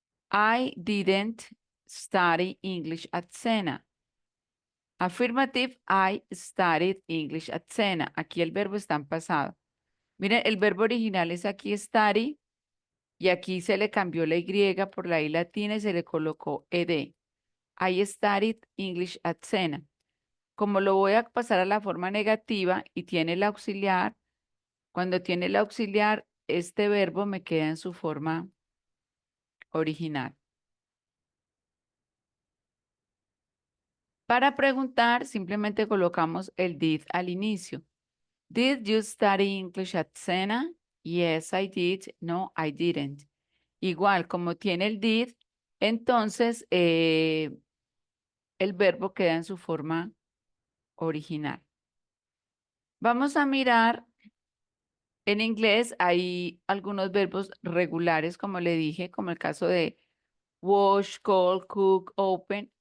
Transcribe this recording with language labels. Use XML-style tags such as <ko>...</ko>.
<en>I didn't study English at Sena. Affirmative, I studied English at Sena.</en> <es>Aquí el verbo está en pasado. Miren, el verbo original es aquí study y aquí se le cambió la Y por la I latina y se le colocó ed.</es> <en>I studied English at Sena.</en> <es>Como lo voy a pasar a la forma negativa y tiene el auxiliar, cuando tiene el auxiliar, este verbo me queda en su forma original. Para preguntar, simplemente colocamos el did al inicio.</es> <en>Did you study English at Sena? Yes, I did. No, I didn't.</en> <es>Igual, como tiene el did, entonces el verbo queda en su forma original. Vamos a mirar, en inglés hay algunos verbos regulares, como le dije, como el caso de wash, call, cook, open.</es>